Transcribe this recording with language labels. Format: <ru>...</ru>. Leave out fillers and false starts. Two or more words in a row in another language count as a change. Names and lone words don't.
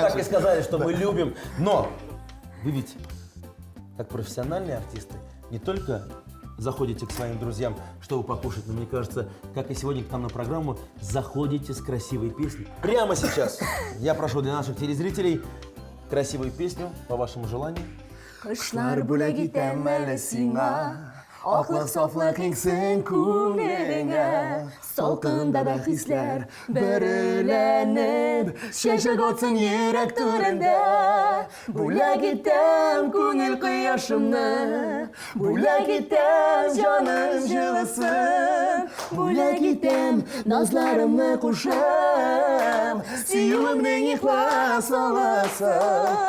<ru>так и сказали, что мы любим. Но вы ведь, как профессиональные артисты, не только заходите к своим друзьям, чтобы покушать, но мне кажется, как и сегодня к нам на программу, заходите с красивой песней. Прямо сейчас я прошу для наших телезрителей красивую песню, по вашему желанию.</ru> <tt>Кышлар бүләгитәм әле сиңа, аклык сафлык иксен күңелеңә, салкында да хисләр бәреләнеп, чәчәк атсын йөрәк түрендә. Бүләк итәм күңел кояшымны, бүләк итәм җаным җылысын, бүләк итәм назларымны кушам, сөюемнең ихлас аласын.</tt>